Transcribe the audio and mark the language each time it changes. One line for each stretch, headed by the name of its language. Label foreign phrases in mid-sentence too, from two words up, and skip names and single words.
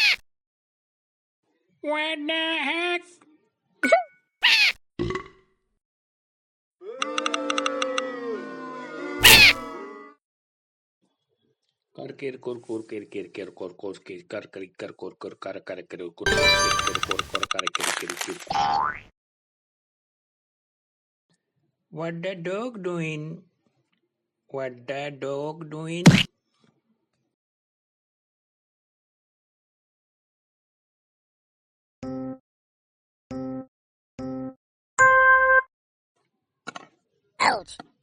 English: What the heck? कर केर कोर कोर केर केर केर कोर कोर केर कर कर कर कोर कोर कर कर कर कोर केर कोर कोर कर केर केर केर What the dog doing? What the dog doing? Ouch.